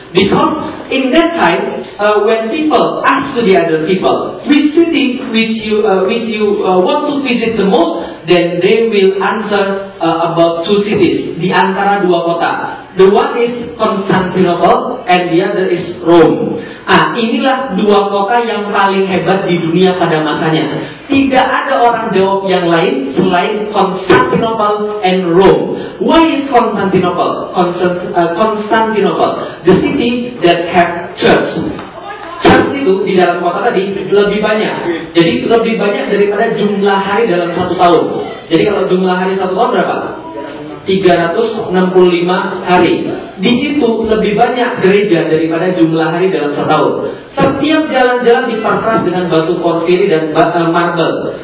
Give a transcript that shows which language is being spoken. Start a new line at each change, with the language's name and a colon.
English: Because in that time, when people ask to the other people, which city which you want to visit the most, then they will answer about two cities,
Indonesian: di antara dua kota.
English: The one is Constantinople and the other is Rome.
Indonesian: Ah, inilah dua kota yang paling hebat di dunia pada masanya. Tidak ada orang jawab yang lain selain Constantinople and Rome.
English: Why is Constantinople? Constantinople, the city that have church.
Indonesian: Church itu di dalam kota tadi lebih banyak. Jadi lebih banyak daripada jumlah hari dalam satu tahun. Jadi kalau jumlah hari satu tahun berapa? 365 hari. Di situ lebih banyak gereja daripada jumlah hari dalam setahun. Setiap jalan-jalan diperas dengan batu porfiri dan marble.